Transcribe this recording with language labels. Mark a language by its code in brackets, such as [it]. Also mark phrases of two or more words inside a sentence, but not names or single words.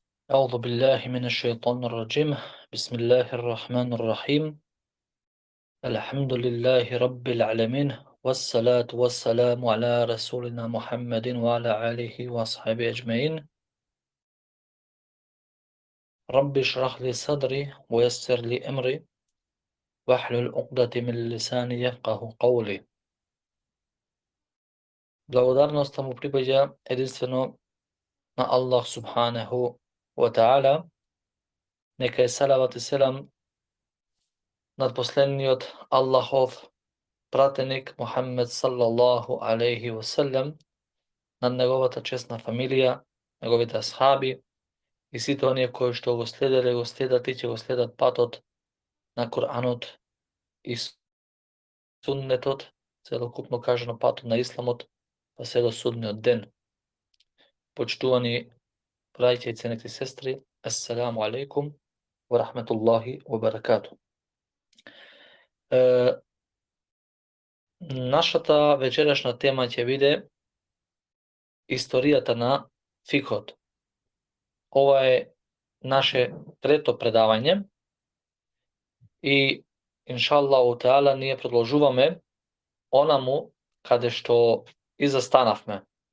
[ar] أعوذ بالله من الشيطان الرجيم بسم الله الرحمن الرحيم الحمد لله رب العالمين والصلاة والسلام على رسولنا محمد وعلى آله وصحبه أجمعين رب اشرح لي صدري ويسر لي أمري واحلل عقدة من لساني يفقه قولي. [mk] Благодарноста му припаѓа единствено на Аллах [ar] سبحانه وتعالى. [mk] Нека е салават и селам над последниот Аллахов пратеник Мухаммед [ar] صلى الله عليه وسلم, [mk] над неговата чесна фамилија, неговите асхаби и сите оние кои што го следеле, го следат и ќе го следат патот на Куранот и суннетот, целокупно кажано патот на исламот, па се до судниот ден. Почитувани браќа и ценети сестри, [ar] السلام عليكم ورحمة الله وبركاته. [mk] Нашата вечерашна тема ќе биде историјата на фикот. Ова е наше трето предавање и [ar] إن شاء الله تعالى [mk] ние продолжуваме онаму каде што и застанавме.